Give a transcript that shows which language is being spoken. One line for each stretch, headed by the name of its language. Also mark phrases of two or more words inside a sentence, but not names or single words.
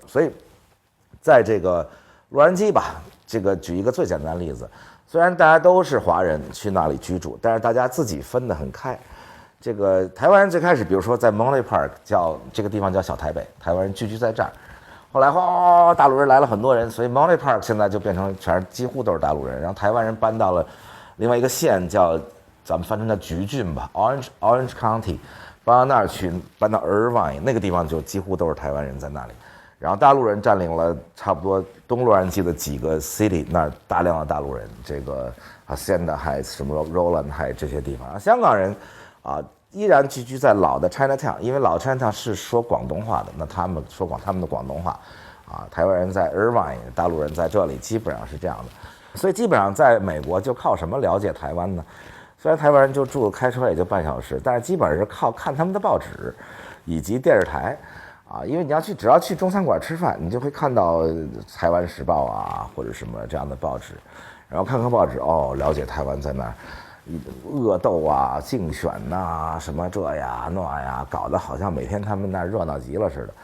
Chinese: 所以在這個洛杉磯吧，這個舉一個最簡單的例子，雖然大家都是華人去那裡居住，但是大家自己分得很開。這個台灣人最開始比如說在 Monterey Park 叫這個地方叫小台北，台灣人聚居在這兒，後來大陸人來了很多人，所以 Monterey Park 現在就變成幾乎都是大陸人。然後台灣人搬到了另外一個縣叫咱們翻成叫橘郡吧 Orange County， 搬到那兒去，搬到 Irvine 那個地方就幾乎都是台灣人在那裡。然後大陸人佔領了差不多東洛杉磯的幾個 city， 那兒大量的大陸人，這個 Hacienda Heights 什麼 Rowland Heights 這些地方。香港人依然聚居在老的 Chinatown， 因為老 Chinatown 是說廣東話的，那他們說他們的廣東話台灣人在 Irvine， 大陸人在這裡，基本上是這樣的。所以基本上在美國就靠什麼了解台灣呢？雖然台灣人就住開車也就半小時，但是基本上是靠看他們的報紙以及電視台因為你只要去中餐館吃飯，你就會看到台灣時報或者什麼這樣的報紙，然後看看報紙了解台灣在那兒惡鬥競選什麼這呀那呀，搞得好像每天他們那熱鬧極了似的。